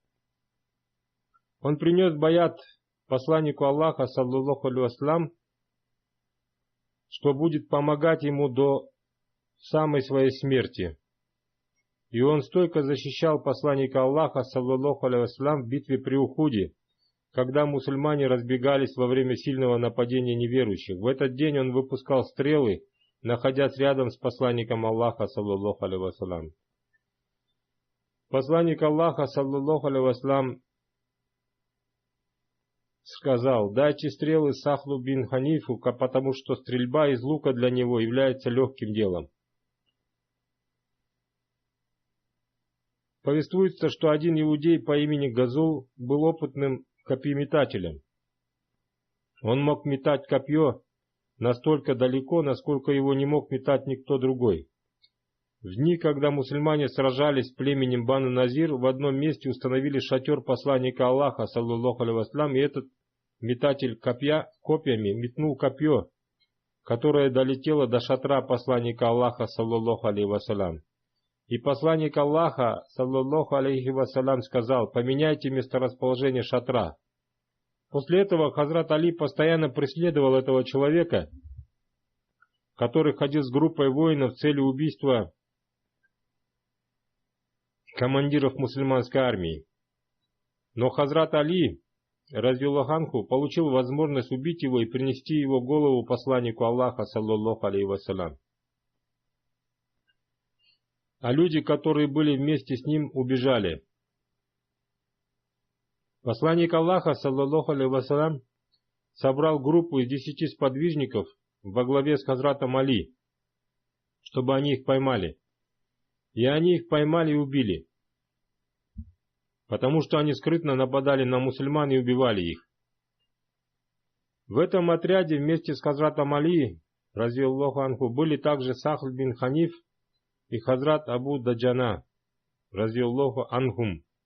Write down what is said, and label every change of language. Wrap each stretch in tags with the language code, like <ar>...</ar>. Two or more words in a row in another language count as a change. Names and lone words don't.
<ru>Он принес баят посланнику Аллаха,</ru> <ar>صلى الله عليه وسلم,</ar> <ru>что будет помогать ему до самой своей смерти. И он стойко защищал посланника Аллаха,</ru> <ar>صلى الله عليه وسلم,</ar> <ru>в битве при Ухуде, когда мусульмане разбегались во время сильного нападения неверующих. В этот день он выпускал стрелы, находясь рядом с посланником Аллаха,</ru> <ar>صلى الله عليه وسلم.</ar> <ru>Посланник Аллаха,</ru> <ar>صلى الله عليه وسلم,</ar> <ru>сказал: дайте стрелы Сахлу бин Ханифу, потому что стрельба из лука для него является легким делом. Повествуется, что один иудей по имени Газул был опытным копьеметателем. Он мог метать копье настолько далеко, насколько его не мог метать никто другой. В дни, когда мусульмане сражались с племенем Бану Назир, в одном месте установили шатер посланника Аллаха,</ru> <ar>صلى الله عليه وسلم,</ar> <ru>и этот метатель копьями метнул копье, которое долетело до шатра посланника Аллаха,</ru> <ar>صلى الله عليه وسلم.</ar> <ru>И посланник Аллаха,</ru> <ar>صلى الله عليه وسلم,</ar> <ru>сказал: поменяйте месторасположение шатра. После этого Хазрат Али постоянно преследовал этого человека, который ходил с группой воинов в целью убийства командиров мусульманской армии. Но Хазрат Али,</ru> <ar>رضي الله عنه,</ar> <ru>получил возможность убить его и принести его голову посланнику Аллаха,</ru> <ar>صلى الله عليه وسلم.</ar> <ru>А люди, которые были вместе с ним, убежали. Посланник Аллаха,</ru> <ar>صلى الله عليه وسلم,</ar> <ru>собрал группу из 10 сподвижников во главе с Хазратом Али, чтобы они их поймали. И они их поймали и убили, потому что они скрытно нападали на мусульман и убивали их. В этом отряде вместе с Хазратом Али,</ru> <ar>رضي الله عنه,</ar> <ru>были также Сахл бин Ханиф и Хазрат Абу Даджана,</ru> <ar>رضي الله عنهم.</ar>